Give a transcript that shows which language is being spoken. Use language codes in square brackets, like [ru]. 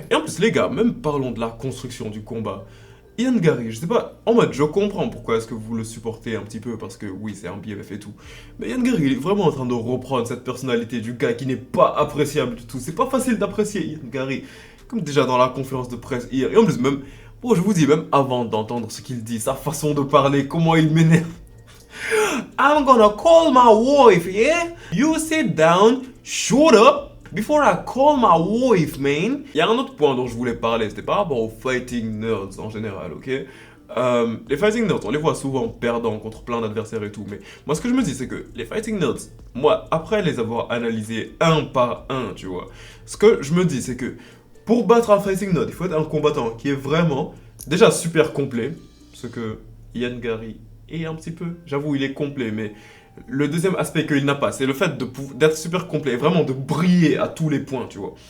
[fr] Et en plus, les gars, même parlons de la construction du combat. Ian Gary, je sais pas, en mode, je comprends pourquoi est-ce que vous le supportez un petit peu, parce que oui, c'est un BMF et tout. Mais Ian Gary, il est vraiment en train de reprendre cette personnalité du gars qui n'est pas appréciable du tout. C'est pas facile d'apprécier Ian Gary, comme déjà dans la conférence de presse hier. Et en plus, même, bon, je vous dis, même avant d'entendre ce qu'il dit, sa façon de parler, comment il m'énerve. [en] I'm gonna call my wife, yeah? You sit down, shut up, before I call my wife, man. [fr] Il y a un autre point dont je voulais parler, c'était par rapport aux fighting nerds en général, ok? Les fighting nerds, on les voit souvent perdants contre plein d'adversaires et tout, mais moi ce que je me dis c'est que les fighting nerds, moi après les avoir analysés un par un, tu vois, ce que je me dis c'est que pour battre un fighting nerd, il faut être un combattant qui est vraiment déjà super complet, ce que Ian Gary est un petit peu, j'avoue il est complet, mais le deuxième aspect qu'il n'a pas, c'est le fait d'être super complet, et vraiment de briller à tous les points, tu vois.